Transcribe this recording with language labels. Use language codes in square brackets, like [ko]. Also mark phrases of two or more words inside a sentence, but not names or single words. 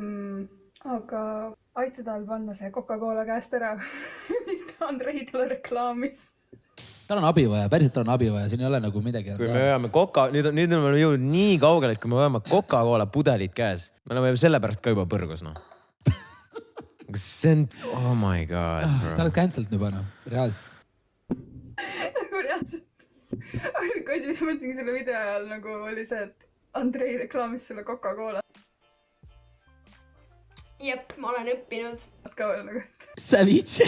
[et] Aga aita tal panna see Coca-Cola käest ära, mis ta Andrei talle reklaamis. Tal on abi vaja, päriselt tal on abi vaja, siin ei ole nagu midagi. Kui me veame nüüd on meil jõudnud nii kaugele, et kui me veame Coca-Cola pudelid käes, me oleme selle pärast ka juba põrgus, noh. See on, [en] oh my god. [et] Sa oled cancelled juba, noh, reaalselt. Nagu reaalselt. Ainuke asi, mis mõtlesingi selle video ajal nagu oli see, et Andrei reklaamis selle Coca-Cola. Jep, ma olen õppinud. Ka veel nagu. Savitse.